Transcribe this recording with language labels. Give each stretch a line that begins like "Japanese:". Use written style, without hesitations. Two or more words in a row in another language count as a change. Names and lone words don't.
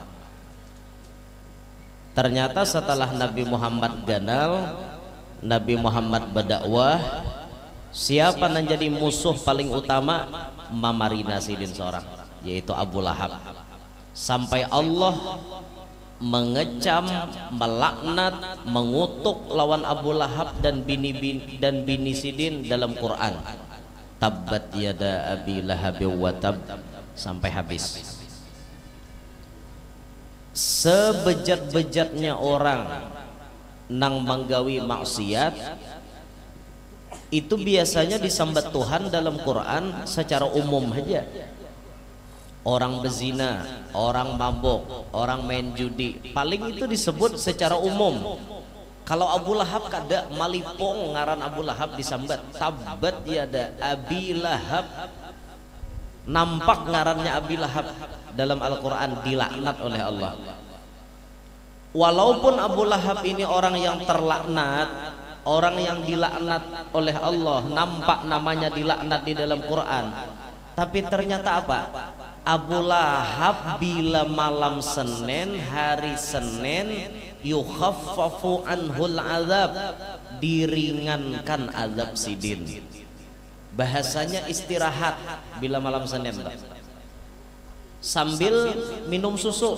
Banjar: Ternyata setelah Nabi Muhammad ganal, Nabi Muhammad berdakwah, siapa yang jadi musuh paling utama? Mamarina sidin seorang, yaitu Abu Lahab. Sampai Allah mengecam, melaknat, mengutuk lawan Abu Lahab dan bini sidin dalam Quran.
Arabic: تبت يدا أبي لهب وتب,
Banjar: sampai habis. sebejat-bejatnya orang nang manggawi maksiat itu biasanya disambat Tuhan dalam Quran secara umum aja. Orang bezina, orang mabok, orang main judi, paling itu disebut secara umum. Kalau Abu Lahab kada malipong ngaran Abu Lahab disambat,
Arabic: تبت يدا أبي لهب,
Banjar: nampak ngarannya Abi Lahab dalam Al-Quran dilaknat oleh Allah. Walaupun Abu Lahab ini orang yang terlaknat, orang yang dilaknat oleh Allah, nampak namanya dilaknat di dalam Quran, tapi ternyata apa? Abu Lahab bila malam Senin, hari Senin,
Arabic: يخفف عنه العذاب,
Banjar: diringankan azab sidin. Bahasanya istirahat bila malam Senin, sambil minum susu.